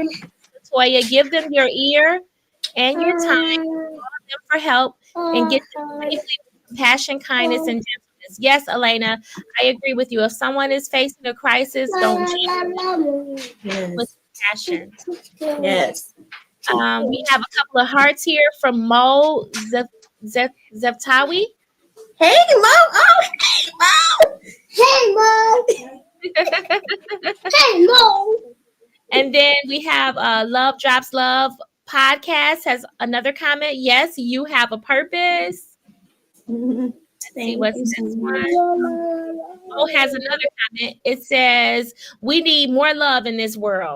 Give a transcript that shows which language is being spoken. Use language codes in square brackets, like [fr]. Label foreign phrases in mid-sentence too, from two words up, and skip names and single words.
[en] Toya, give them your ear and your time, call them for help, and get them safely with compassion, kindness, and gentleness. Yes, Elena, I agree with you. If someone is facing a crisis, don't judge with compassion. Yes. We have a couple of hearts here from Mo Zeptawi. Hey, Mo. Oh, hey, Mo. Hey, Mo. Hey, Mo. And then we have Love Drops Love podcast has another comment. "Yes, you have a purpose." Let's see what's this one. Oh, has another comment. It says, "We need more love in this world."